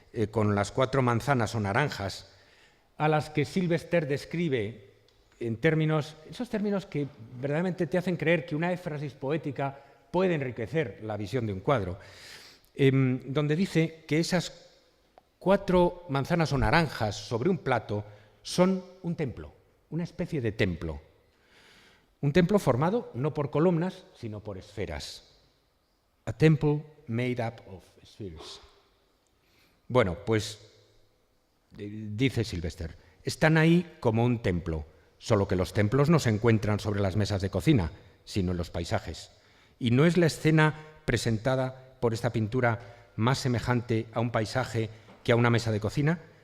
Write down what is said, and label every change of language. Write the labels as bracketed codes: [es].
[es] con las 4 manzanas o naranjas, a las que Sylvester describe en esos términos que verdaderamente te hacen creer que una éfrasis poética puede enriquecer la visión de un cuadro, donde dice que esas 4 manzanas o naranjas sobre un plato son un templo, una especie de templo. Un templo formado no por columnas, sino por esferas. [en] A temple made up of spheres. [es] Bueno, pues, dice Sylvester, están ahí como un templo, solo que los templos no se encuentran sobre las mesas de cocina, sino en los paisajes. Y no es la escena presentada por esta pintura más semejante a un paisaje que a una mesa de cocina.